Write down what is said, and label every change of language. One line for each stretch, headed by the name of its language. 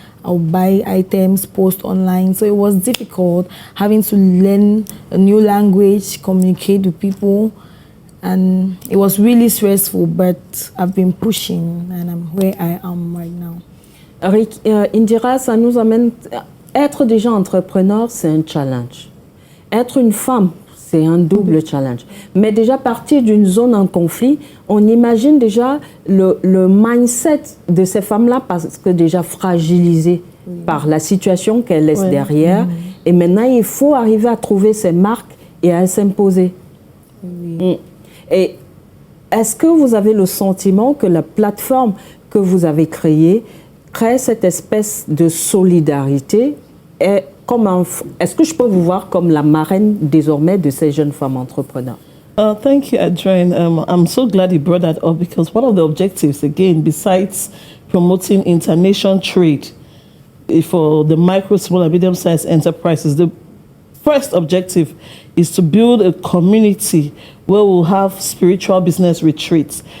English: I'll buy items, post online. So it was difficult having to learn a new language, communicate with people. And it was really stressful, but I've been pushing and I'm where I am right now.
French: Indira, ça nous amène... Être déjà entrepreneur, c'est un challenge. Être une femme, c'est un double challenge. Mais déjà partir d'une zone en conflit, on imagine déjà le mindset de ces femmes-là parce que déjà fragilisées par la situation qu'elles laissent derrière. Et maintenant, il faut arriver à trouver ses marques et à s'imposer. Et est-ce que vous avez le sentiment que la plateforme que vous avez créée crée cette espèce de solidarité? Est-ce que je peux vous voir comme la marraine désormais de ces jeunes femmes entrepreneurs?
English: Thank you, Adrienne. I'm so glad you brought that up because one of the objectives, again, besides promoting international trade for the micro, small, and medium-sized enterprises, the first objective is to build a community where we'll have spiritual business retreats.